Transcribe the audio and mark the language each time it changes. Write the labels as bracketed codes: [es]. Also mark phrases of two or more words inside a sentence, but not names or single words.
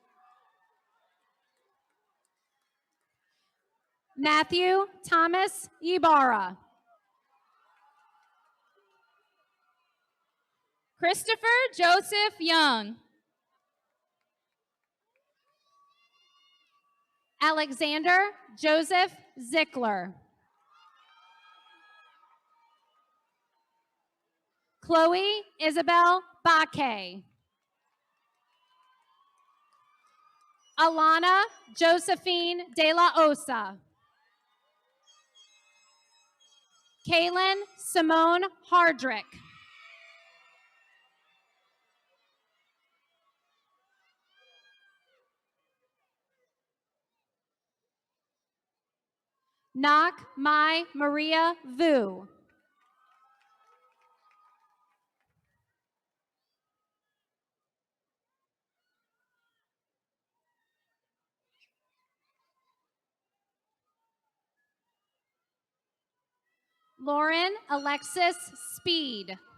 [en] Matthew Thomas Ibarra. Christopher Joseph Young. Alexander Joseph Zickler. Chloe Isabel Baque. Alana Josephine De La Osa. Kaylin Simone Hardrick. Nak Mai Maria Vu. Lauren Alexis Speed.